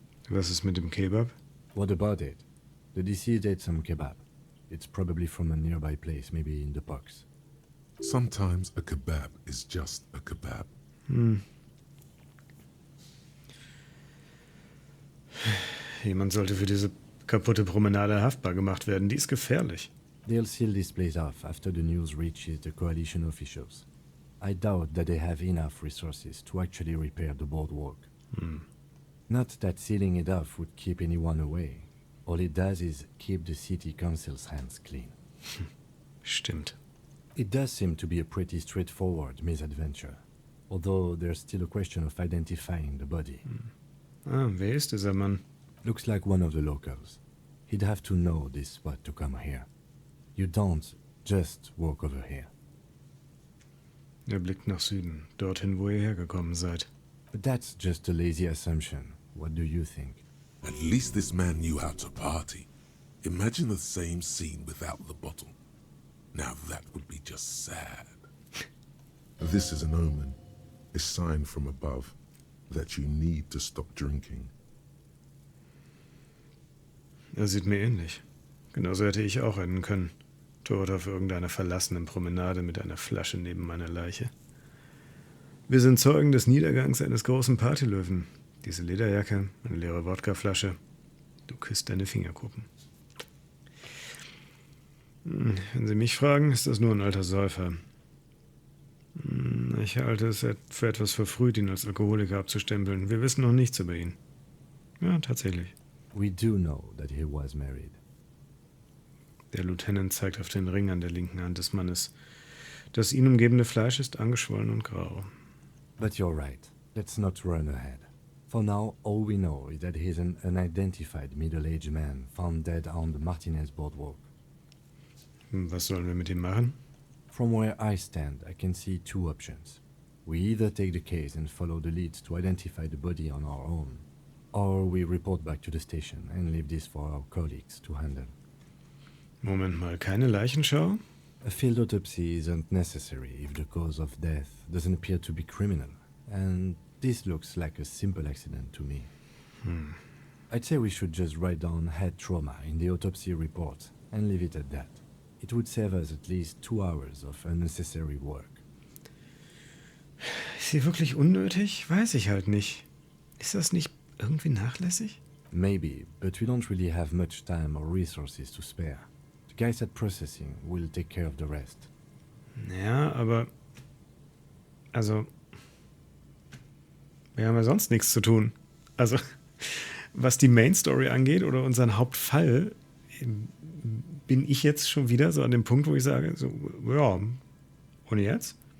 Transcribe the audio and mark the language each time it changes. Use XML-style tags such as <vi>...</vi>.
<de>Was ist mit dem Kebab?</de> <en>What about it? The deceased ate some kebab. It's probably from a nearby place, maybe in the box. Sometimes a kebab is just a kebab.</en> <de>Jemand sollte für diese kaputte Promenade haftbar gemacht werden. Die ist gefährlich.</de> <en>They'll seal this place off after the news reaches the coalition officials. I doubt that they have enough resources to actually repair the boardwalk. Not that sealing it off would keep anyone away. All it does is keep the city council's hands clean.</en> <de>Stimmt.</de> <en>It does seem to be a pretty straightforward misadventure, although there's still a question of identifying the body.</en> <de>Wer ist dieser Mann?</de> <en>Looks like one of the locals. He'd have to know this spot to come here. You don't just walk over here.</en> <de>Er blickt nach Süden, dorthin, wo ihr hergekommen seid.</de> <en>But that's just a lazy assumption. What do you think? At least this man knew how to party. Imagine the same scene without the bottle. Now that would be just sad. This is an omen, a sign from above that you need to stop drinking.</en> <de>Er sieht mir ähnlich. Genauso hätte ich auch enden können. Tot auf irgendeiner verlassenen Promenade mit einer Flasche neben meiner Leiche. Wir sind Zeugen des Niedergangs eines großen Partylöwen. Diese Lederjacke, eine leere Wodkaflasche. Du küsst deine Fingerkuppen. Wenn Sie mich fragen, ist das nur ein alter Säufer. Ich halte es für etwas verfrüht, ihn als Alkoholiker abzustempeln. Wir wissen noch nichts über ihn. Ja, tatsächlich.</de> <en>We do know that he was married.</en> <de>Der Lieutenant zeigt auf den Ring an der linken Hand des Mannes. Das ihn umgebende Fleisch ist angeschwollen und grau.</de> <en>But you're right. Let's not run ahead. For now, all we know is that he's an unidentified middle-aged man found dead on the Martinez boardwalk.</en> <de>Was sollen wir mit ihm machen?</de> <en>From where I stand, I can see 2 options. We either take the case and follow the leads to identify the body on our own, or we report back to the station and leave this for our colleagues to handle.</en> <de>Moment mal, keine Leichenschau?</de> <en>A field autopsy isn't necessary if the cause of death doesn't appear to be criminal, and this looks like a simple accident to me. I'd say we should just write down head trauma in the autopsy report and leave it at that. It would save us at least 2 hours of unnecessary work.</en> <de>Ist sie wirklich unnötig? Weiß ich halt nicht. Ist das nicht irgendwie nachlässig?</de> <en>Maybe, but we don't really have much time or resources to spare. The guys at processing will take care of the rest.</en> <de>Ja, aber... Also... Wir haben ja sonst nichts zu tun. Also, was die Main Story angeht oder unseren Hauptfall, bin ich jetzt schon wieder so an dem Punkt, wo ich sage, so, ja, und jetzt?</de>